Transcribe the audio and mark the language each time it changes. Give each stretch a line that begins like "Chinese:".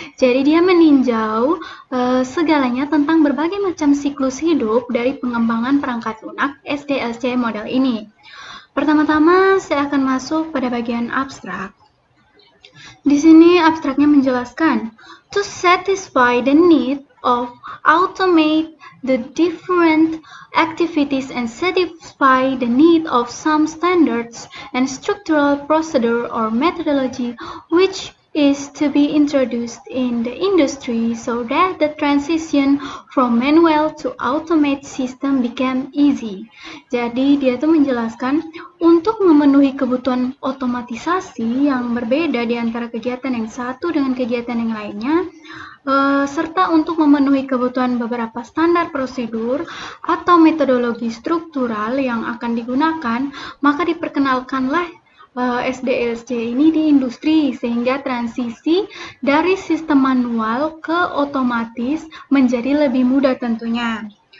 Indonesian: Jadi dia meninjau segalanya tentang berbagai macam siklus hidup dari pengembangan perangkat lunak SDLC model ini. Pertama-tama saya akan masuk pada bagian abstrak. Di sini abstraknya menjelaskan,
English: to satisfy the need of automate the different activities and satisfy the need of some standards and structural procedure or methodology which is to be introduced in the industry so that the transition from manual to automate system became easy.
Indonesian: Jadi dia tuh menjelaskan untuk memenuhi kebutuhan otomatisasi yang berbeda di antara kegiatan yang satu dengan kegiatan yang lainnya, serta untuk memenuhi kebutuhan beberapa standar prosedur atau metodologi struktural yang akan digunakan, maka diperkenalkanlah SDLC ini di industri sehingga transisi dari sistem manual ke otomatis menjadi lebih mudah tentunya.